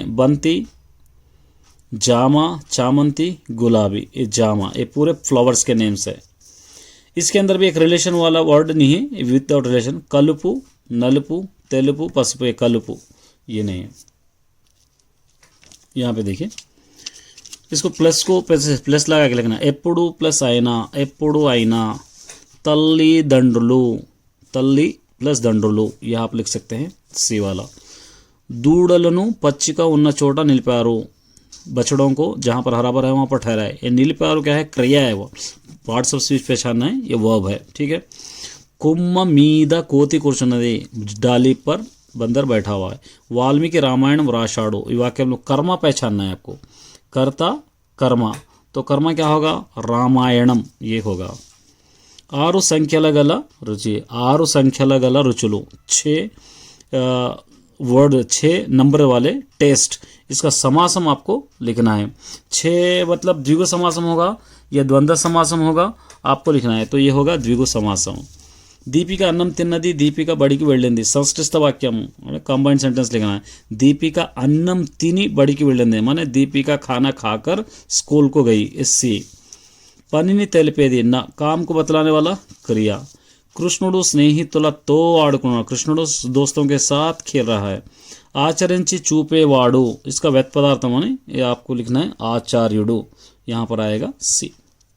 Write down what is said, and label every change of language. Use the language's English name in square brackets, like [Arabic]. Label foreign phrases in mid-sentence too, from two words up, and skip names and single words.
[Telugu] బంతి, జామ, చామంతి, గులాబీ, [Hindi] ये जामा, ये पूरे फ्लावर्स के नेम्स है। इसके अंदर भी एक रिलेशन वाला वर्ड नहीं है, [English] without relation. [Telugu] కలుపు, నలుపు, తెలుపు, పసుపు, [Hindi] ये कलुपु ये नहीं है। यहाँ पे देखिए, इसको प्लस को प्लस लगा के लिखना। [Telugu] ఎప్పుడు प्लस అయినా, ఎప్పుడు అయినా। తల్లి దండ్రులు, తల్లి ప్లస్ దండ్రులు, [Hindi] यह आप लिख सकते हैं, सी वाला। [Telugu] दूडలను పచ్చిక ఉన్న చోట నిలిపారు, [Hindi] बछड़ों को जहाँ पर हरा भरा है वहाँ पर ठहराए। ये निलिपारू क्या है, क्रिया है, वो पार्ट्स ऑफ स्पीच पहचानना है, ये वर्ब है। ठीक है। [Telugu] కొమ్మ మీద కోతి కూర్చున్నది, [Hindi] डाली पर बंदर बैठा हुआ है। [Telugu] వాల్మీకి రామాయణం వ్రాశాడు, [Hindi] ये वाक्य हम लोग कर्मा पहचानना है आपको, कर्ता कर्मा, तो कर्मा क्या होगा, रामायणम ये होगा। [Telugu] ఆరు సంఖ్యల గల రుచి, ఆరు సంఖ్యల గల రుచులు, [Hindi] 6 वर्ड, 6 नंबर वाले टेस्ट, इसका समासम आपको लिखना है। 6 मतलब द्विगु समासम होगा या द्वंद्व समासम होगा, आपको लिखना है, तो ये होगा द्विगु समासम। [Telugu] దీపిక అన్నం తిన్నది, దీపిక బడికి వెళ్ళింది, సంస్కృత వాక్యం [English] combined sentence [Hindi] लिखना है। [Telugu] దీపిక అన్నం తిని బడికి వెళ్ళింది, [Hindi] माने दीपिका खाना खाकर स्कूल को गई, इससे। [Telugu] పనిని తెలిపేది, [Hindi] ना काम को बतलाने वाला क्रिया। [Telugu] కృష్ణుడు స్నేహితులతో ఆడుకున్నాడు, కృష్ణుడు [Hindi] दोस्तों के साथ खेल रहा है। [Telugu] ఆచరించి చూపేవాడు, [Hindi] इसका व्यत पदार्थ माने ये आपको लिखना है आचार्युडु, यहाँ पर आएगा सी।